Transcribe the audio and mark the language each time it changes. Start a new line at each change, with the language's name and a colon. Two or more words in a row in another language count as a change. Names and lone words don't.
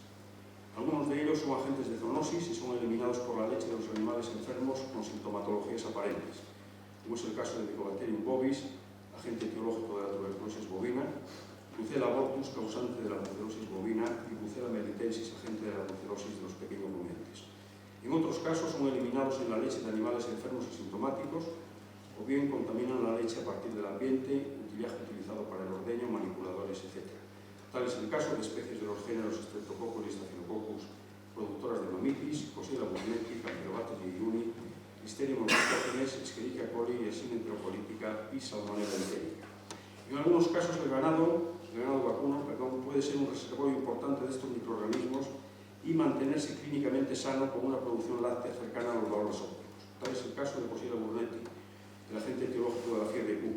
Spanish: Algunos de ellos son agentes de zoonosis y son eliminados por la leche de los animales enfermos con sintomatologías aparentes, como es el caso de Mycobacterium bovis, agente etiológico de la tuberculosis bovina, Brucella abortus, causante de la brucelosis bovina, y Brucella melitensis, agente de la brucelosis de los pequeños rumiantes. En otros casos son eliminados en la leche de animales enfermos y sintomáticos, o bien contaminan la leche a partir del ambiente, utillaje utilizado para el ordeño, manipuladores, etc. Tal es el caso de especies de los géneros Streptococcus y Staphylococcus, productoras de mamitis, Coxiella burnetii, Campylobacter jejuni, Listeria monocytogenes, Escherichia coli, Yersinia enterocolitica y Salmonella entérica. En algunos casos el ganado vacuno, puede ser un reservorio importante de estos microorganismos y mantenerse clínicamente sano con una producción láctea cercana a los valores óptimos. Tal es el caso de Coxiella burnetii, el agente etiológico de la fiebre Q.